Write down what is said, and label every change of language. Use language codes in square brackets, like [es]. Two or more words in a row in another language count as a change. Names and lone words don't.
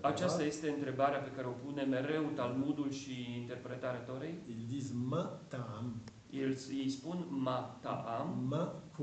[ro] Aceasta Torah. este întrebarea pe care o pune mereu Talmudul și interpretarea Torei. [fr] Ils disent [he] ma ta'am, [ro] Îi spun [he] ma ta'am, [fr] ma quoi.